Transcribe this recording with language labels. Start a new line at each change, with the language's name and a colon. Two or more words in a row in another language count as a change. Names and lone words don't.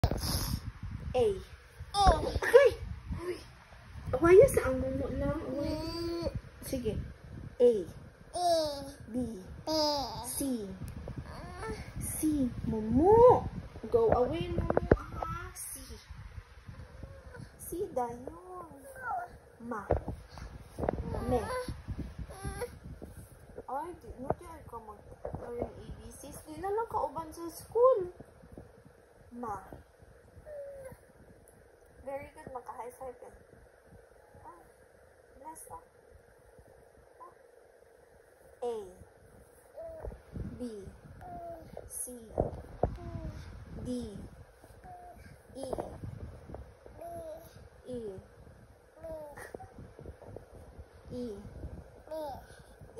English: A.
Cebuano: Ay! Awaya sa ang mumu lang. Sige.
English: A. B. C. C. Mumu. Go away, mumu. C.
Cebuano: C dayon. Ma. Me. Ay, di ka mag-learn ABCs. Di na lang kauban sa school. Ma.
English: Very good.
Cebuano: Maka-high five yan.
English: Last up. A. B. C. D. E. E. E. E.